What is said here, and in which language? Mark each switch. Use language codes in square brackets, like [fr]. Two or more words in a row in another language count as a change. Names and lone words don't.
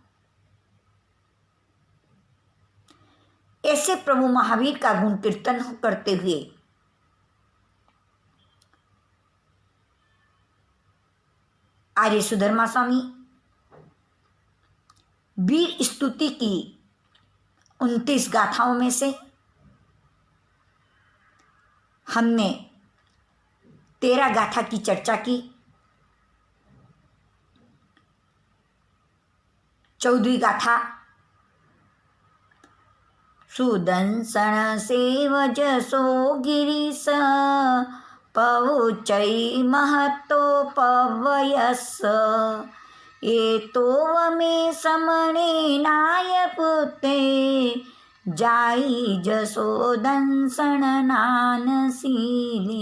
[hi] ऐसे प्रभु महावीर का गुण कीर्तन करते हुए आर्य सुधर्मा स्वामी वीर स्तुति की 29 गाथाओं में से हमने 13 गाथा की चर्चा की। [pra] 14वीं गाथा सुदंसन सेव जसो गिरीश पवुचै महतो पवयस एतो वमे समणे नाय पुते जाई जसो दंसन नानसीले।